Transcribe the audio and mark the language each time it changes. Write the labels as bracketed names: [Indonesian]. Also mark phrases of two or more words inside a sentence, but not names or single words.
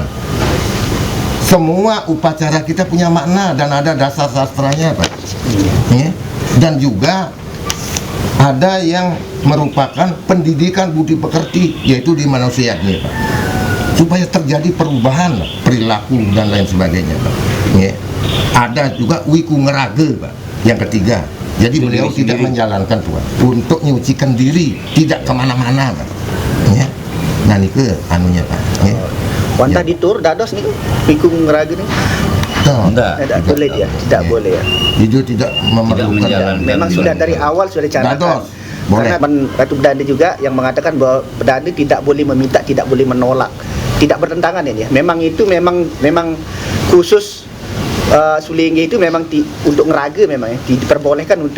[Indonesian] Semua upacara kita punya makna dan ada dasar sastranya, Pak. Dan juga ada yang merupakan pendidikan budi pekerti, yaitu di manusianya, Pak. Supaya terjadi perubahan perilaku dan lain sebagainya, Pak. Ada juga wiku ngeraga, Pak, yang ketiga. Jadi beliau tidak menjalankan, Tuhan, untuk nyucikan diri, tidak kemana-mana, Pak. Nah, [Balinese] niku anunya, Pak. Wantah ditur dados niku wiku ngeraga nih. [Indonesian] Tidak boleh dia, tidak boleh ya. Itu tidak memerlukan. Memang sudah dari awal sudah dicanangkan. Karena Ratu Danda juga yang mengatakan bahwa Danda tidak boleh meminta, tidak boleh menolak, tidak bertentangan ini ya. Memang itu memang khusus Sulinggih itu memang untuk ngeraga memang ya, diperbolehkan untuk.